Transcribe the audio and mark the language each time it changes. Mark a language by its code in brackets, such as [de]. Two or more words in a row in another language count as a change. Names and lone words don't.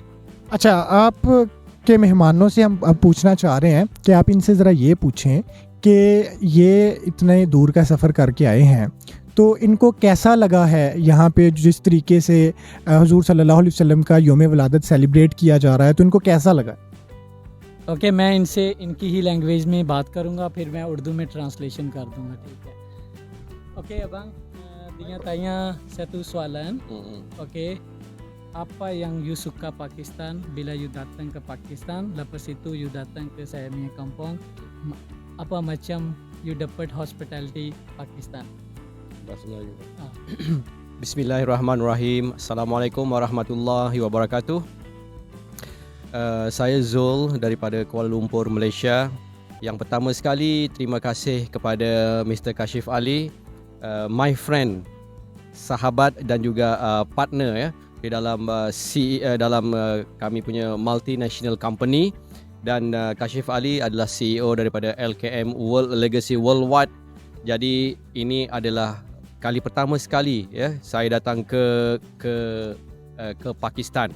[ur] اچھا، آپ کے مہمانوں سے ہم اب پوچھنا چاہ رہے ہیں کہ آپ ان سے ذرا یہ پوچھیں کہ یہ اتنے دور کا سفر کر کے آئے ہیں، تو ان کو کیسا لگا ہے یہاں پے جس طریقے سے حضور [ar] صلى الله عليه وسلم [ur] کا یوم ولادت سیلیبریٹ کیا جا رہا ہے، تو ان کو کیسا لگا? اوکے، میں ان سے ان کی ہی لینگویج میں بات کروں گا، پھر میں اردو میں ٹرانسلیشن کر دوں گا، ٹھیک ہے? [ms] ओके abang, dia tanya satu soalan. Oke, apa yang you suka Pakistan bila you datang ke Pakistan, lepas itu you datang ke saya punya kampung, apa macam you dapat hospitality Pakistan? [ar] بسم الله الرحمن الرحيم. السلام عليكم ورحمة الله وبركاته. [ms] Saya Zul daripada Kuala Lumpur, Malaysia. Yang pertama sekali terima kasih kepada Mr. Kashif Ali, [en] my friend, [ms] sahabat dan juga partner ya di dalam dalam kami punya [en] multinational company, [ms] dan Kashif Ali adalah CEO daripada LKM World Legacy Worldwide. Jadi ini adalah kali pertama sekali ya saya datang ke Pakistan.